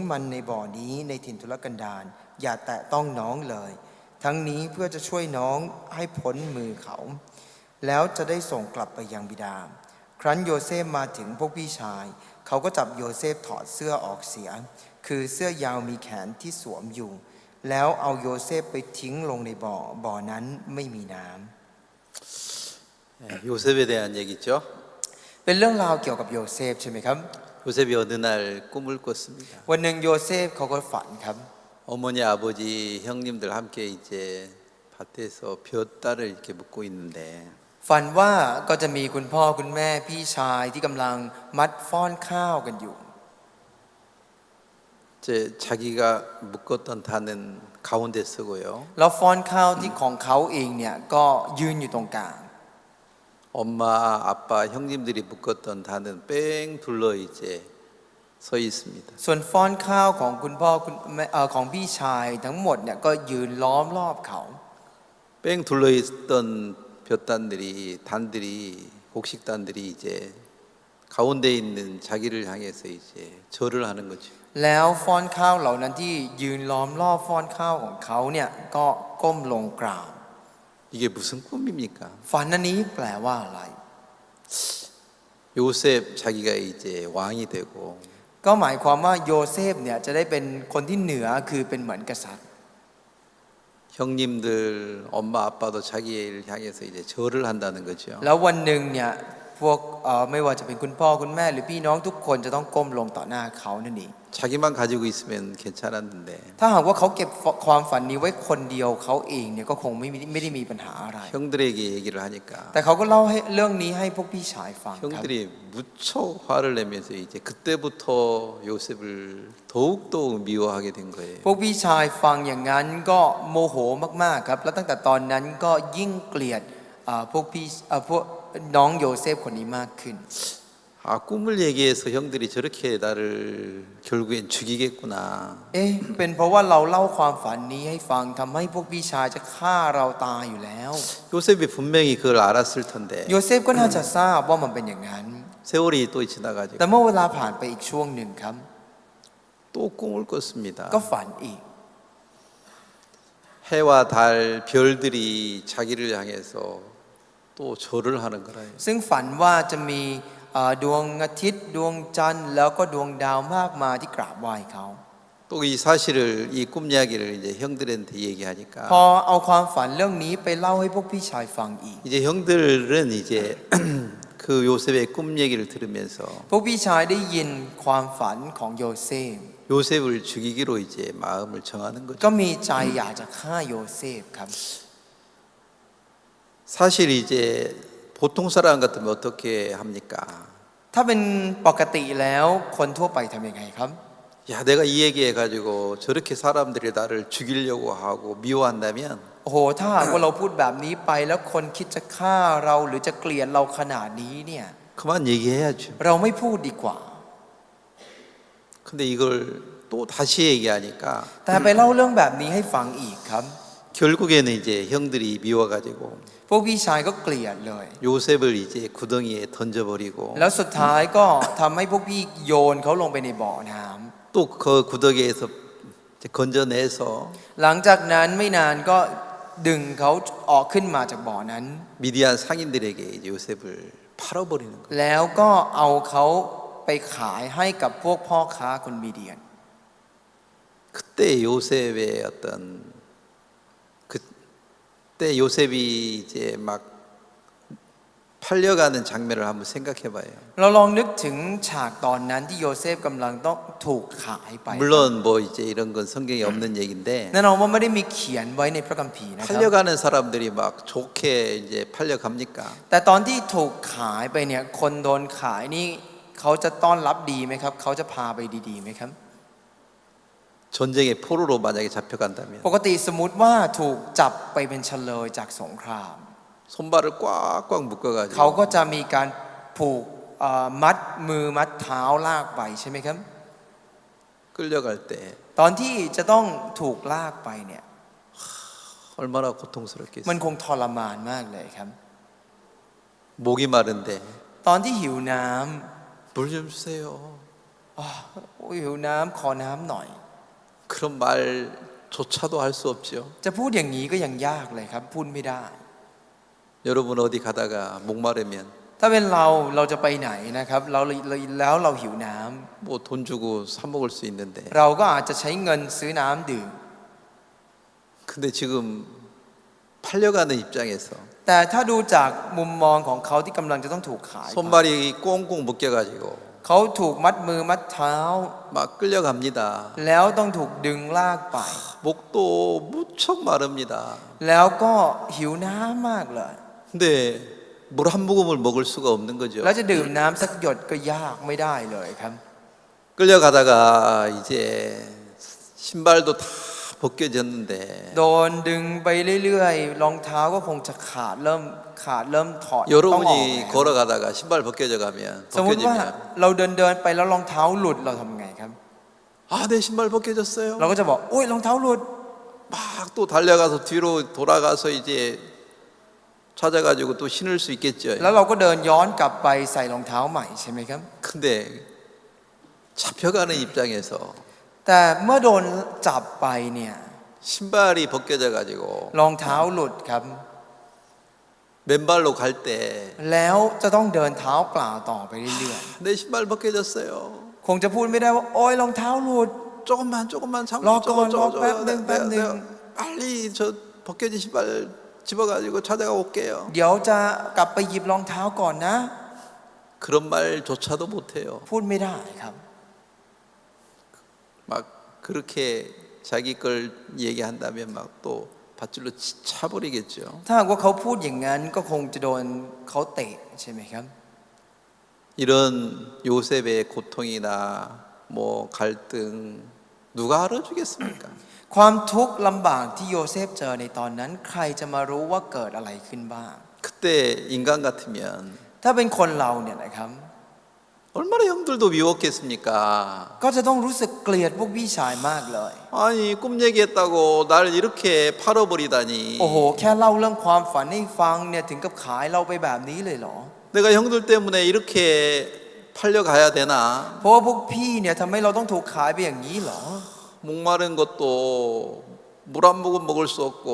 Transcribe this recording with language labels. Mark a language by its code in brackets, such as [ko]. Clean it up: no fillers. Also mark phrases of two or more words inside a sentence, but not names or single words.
[th] มันในบ่อนี้ในถิ่นทุรกันดารอย่าแตะต้องน้องเลยทั้งนี้เพื่อจะช่วยน้องให้พ้นมือเขาแล้วจะได้ส่งกลับไปยังบิดาครั้นโยเซฟมาถึงพวกพี่ชายเขาก็จับโยเซฟถอดเสื้อออกเสียคือเสื้อยาวมีแขนที่สวมอยู่แล้วเอาโยเซฟไปทิ้งลงในบ่อนั้นไม่มีน้ำ [ko] 요셉에 대한 얘기죠. [th] เป็นเรื่องราวเกี่ยวกับโยเซฟใช่ไหมครับ [ko] 요셉이 어느 날 꿈을 꿨습니다. [th] วันหนึ่งโยเซฟเขาก็ฝันครับ [ko] 어머니, 아버지, 형님들 함께 이제 밭에서 벼따를 이렇게 묶고 있는데 [th] ฝันว่าก็จะมีคุณพ่อคุณแม่พี่ชายที่กำลังมัดฟ้อนข้าวกันอยู่ [ko] 이제 자기가 묶었던 단은 가운데 서고요. [th] แล้วฟ้อนข้าวที่ของเขาเองเนี่ยก็ยืนอยู่ตรงกลาง [ko] 엄마, 아빠, 형님들이 묶었던 단은 뺑 둘러 이제 서 있습니다. [th] ส่วนฟ้อนข้าวของคุณพ่อคุณแม่ของพี่ชายทั้งหมดเนี่ยก็ยืนล้อมรอบเขา [ko] 뺑 둘러 있던 단들이 곡식단들이 이제 가운데 있는 자기를 향해서 이제 절을 하는 거죠. [th] แล้วฟ้อนข้าวเหล่านั้นที่ยืนล้อมรอบฟ้อนข้าวของเขาเนี่ยก็ก้มลงกราบ [ko] 이게 무슨 꿈입니까? [th] ฝันอันนี้แปลว่าอะไร [ko] 요셉 자기가 이제 왕이 되고 [th] ก็หมายความว่าโยเซฟเนี่ยจะได้เป็นคนที่เหนือคือเป็นเหมือนกษัตริย์ [ko] 형님들 엄마 아빠도 자기를 향해서 이제 절을 한다는 거죠. [th] แล้ววันหนึ่งเนี่ยพวกไม่ว่าจะเป็นคุณพ่อคุณแม่หรือพี่น้องทุกคนจะต้องก้มลงต่อหน้าเขานั่นเอง [ko] 자기만 가지고 있으면 괜찮았는데 [th] ถ้าหากว่าเขาเก็บความฝันนี้ไว้คนเดียวเขาเองเนี่ยก็คงไม่ได้มีปัญหาอะไร [ko] 형들에게 얘기를 하니까 [th] แต่เขาก็เล่าให้เรื่องนี้ให้พวกพี่ชายฟังครับ [ko] 형들이 무척 화를 내면서 이제 그때부터 요셉을 더욱더 미워하게 된 거예요. [th] พวกพี่ชายฟังอย่างนั้นก็โมโหมากๆครับแล้วตั้งแต่ตอนนั้นก็ยิ่งเกลียดพวกน้องโยเซฟคนนี้มากขึ้น [ko] 꿈을 얘기해서 형들이 저렇게 나를 결국엔 죽이겠구나. [th] เป็นเพราะว่าเราเล่าความฝันนี้ให้ฟังทำให้พวกพี่ชายจะฆ่าเราตายอยู่แล้ว [ko] 요셉이 분명히 그걸 알았을 텐데 [th] โยเซฟก็น่าจะทราบว่ามันเป็นอย่างนั้น [ko] 세월이 또 지나가지고 [th] แต่เมื่อเวลาผ่านไปอีกช่วงหนึ่งครับ [ko] 또 꿈을 꿨습니다. [th] ก็ฝันอีก [ko] 해와 달, 별들이 자기를 향해서 또 절을 하는 거라요. [th] ซึ่งฝันว่าจะมีดวงอาทิตย์ดวงจันทร์แล้วก็ดวงดาวมากมายที่กราบไหว้เขา [ko] 또 이 사실을 이 꿈 이야기를 이제 형들한테 얘기하니까 [th] พอเอาความฝันเรื่องนี้ไปเล่าให้พวกพี่ชายฟังอีก [ko] 이제 형들은 이제 그 요셉의 꿈 얘기를 들으면서 [th] พวกพี่ชายได้ยินความฝันของโยเซฟ [ko] 요셉을 죽이기로 이제 마음을 정하는 거죠. [th] ก็มีใจอยากจะฆ่าโยเซฟครับ [ko] 사실 이제 보통 사람 같으면 어떻게 합니까? [th] ถ้าเป็นปกติแล้วคนทั่วไปทำยังไงครับ [ko] 야, 내가 이 얘기해 가지고 저렇게 사람들이 나를 죽이려고 하고 미워한다면 [th] โอ้โหถ้าหากว่าเราพูดแบบนี้ไปแล้วคนคิดจะฆ่าเราหรือจะเกลียดเราขนาดนี้เนี่ย [ko] 그만 얘기해야죠. [th] เราไม่พูดดีกว่า [ko] 근데 이걸 또 다시 얘기하니까 [th] แต่ไปเล่าเรื่องแบบนี้ให้ฟังอีกครับ [ko] 결국에는 이제 형들이 미워가지고 [th] พวกพี่ชายก็เกลียดเลย [ko] 요셉을 이제 구덩이에 던져버리고 [th] แล้วสุดท้ายก็ทำให้พวกพี่โยนเขาลงไปในบ่อน้ำ [ko] 또 그 구덩이에서 이제 건져내서 [th] หลังจากนั้นไม่นานก็ดึงเขาออกขึ้นมาจากบ่อนั้น [ko] 미디안 상인들에게 이제 요셉을 팔아버리는 거예요. [th] แล้วก็เอาเขาไปขายให้กับพวกพ่อค้าคนมีเดียน [ko] 그때 요셉의 어떤 그때 요셉이 이제 막 팔려가는 장면을 한번 생각해봐요. [th] เราลองนึกถึงฉากตอนนั้นที่โยเซฟกำลังต้องถูกขายไป [ko] 물론 뭐 이제 이런 건 성경에 없는 얘기인데 [th] แน่นอนว่าไม่ได้มีเขียนไว้ในพระคัมภีร์นะครับ [ko] 팔려가는 사람들이 막 좋게 이제 팔려갑니까? [th] แต่ตอนที่ถูกขายไปเนี่ยคนโดนขายนี่เขาจะต้อนรับดีไหมครับเขาจะพาไปดีๆไหมครับ [ko] 전쟁의 포로로 만약에 잡혀간다면 [th] ปกติสมมุติว่าถูกจับไปเป็นเฉลยจากสงคราม [ko] 손발을 꽉꽉 [th] เขา [ko] 묶어가지고 [th] ก็จะมีการผูกมัดมือมัดเท้าลากไปใช่ไหมครับ [ko] 끌려갈 때 [th] ตอนที่จะต้องถูกลากไปเนี่ย [ko] 얼마나 [th] มัน [ko] 고통스럽겠어요. [th] คงทรมานมากเลยครับ [ko] 목이 마른데 [th] ตอนที่หิวน้ [ko] 물 좀 주세요. [th] ำโอ้ยหิวน้ำขอน้ำหน่อย [ko] 그런 말조차도 할 수 없죠. [th] จะพูดอย่างนี้ก็ยังยากเลยครับ พูดไม่ได้ [ko] 여러분 어디 가다가 목마르면 [th] ถ้าเป็นเราจะไปไหนนะครับแล้วเราหิวน้ำ [ko] 뭐 돈 주고 사 먹을 수 있는데 [th] เราก็อาจจะใช้เงินซื้อน้ำดื่ม [ko] 근데 지금 팔려가는 입장에서 [th] แต่ถ้าดูจากมุมมองของเขาที่กำลังจะต้องถูกขายไป [ko] 손발이 꽁꽁 묶여가지고 [th] เขาถูกมัดมือมัดเท้า [ko] 막 끌려갑니다. [th] แล้วต้องถูกดึงลากไป [ko] 목도 무척 마릅니다. [th] แล้วก็หิวน้ำมากเลย [ko] 근데 물 한 모금을 먹을 수가 없는 거죠. [th] แล้วจะดื่มน้ำสักหยดก็ยากไม่ได้เลยครับ [ko] 끌려가다가 이제 신발도 다 벗겨졌는데 [th] โดนดึงไปเรื่อยๆรองเท้าก็คงจะขาดเริ่มถอดต้องออก [ko] 여러분이 [th] แล้ว [ko] 걸어가다가 신발 벗겨져 가면 [th] สมมติว่า [ko] 벗겨지면 [th] เราเดินไปแล้วรองเท้าหลุดเราทำไงครับ [ko] 아, 내 신발 벗겨졌어요. [th] เราก็จะบอกโอ้ยรองเท้าหลุด [ko] 막 또 달려가서 뒤로 돌아가서 이제 찾아가지고 또 신을 수 있겠죠. [th] แล้วเราก็เดินย้อนกลับไปใส่รองเท้าใหม่ใช่ไหมครับ [ko] 근데 잡혀가는 입장에서 [th] แต่เมื่อโดนจับไปเนี่ย [ko] 신발이 벗겨져 가지고 [th] รองเท้าหลุดครับ [ko] 맨발로 갈 때 [th] แล้วจะต้องเดินเท้าเปล่าต่อไปเรื่อย [ko] 내 신발 벗겨졌어요. [th] ๆคงจะพูดไม่ได้ว่าโอ้ยรองเท้าหลุด [ko] 조금만 참고 럭건, 럭, 뺨. 빨리 저 벗겨진 신발 집어가지고 찾아가 올게요. [th] เดี๋ยวจะกลับไปหยิบรองเท้าก่อนนะ [ko] 그런 말조차도 못해요. [th] พูดไม่ได้ครับ [ko] 막 그렇게 자기 걸 얘기한다면 막 또 밧줄로 차버리겠죠. [th] ถ้าหากว่าเขาพูดอย่างนั้นก็คงจะโดนเขาเตะใช่ไหมครับ [ko] 이런 요셉의 고통이나 뭐 갈등 누가 알아주겠습니까? [th] ความทุกข์ลำบากที่โยเซฟเจอในตอนนั้นใครจะมารู้ว่าเกิดอะไรขึ้นบ้าง [ko] 그때 인간 같으면 [th] ถ้าเป็นคนเราเนี่ยนะครับ [ko] 얼마나 형들도 미웠겠습니까? [th] ก็จะต้องรู้สึกเกลียดพวกพี่ชายมากเลย [ko] 아니 꿈 얘기했다고 날 이렇게 팔아버리다니. [th] โอ้โหแค่เล่าเรื่องความฝันให้ฟังเนี่ยถึงกับขายเราไปแบบนี้เลยเหรอ [ko] 내가 형들 때문에 이렇게 팔려가야 되나? [th] เพราะว่าพวกพี่เนี่ยทำให้เราต้องถูกขายไปอย่างนี้เหรอ [ko] 목마른 것도 물 한 모금 먹을 수 없고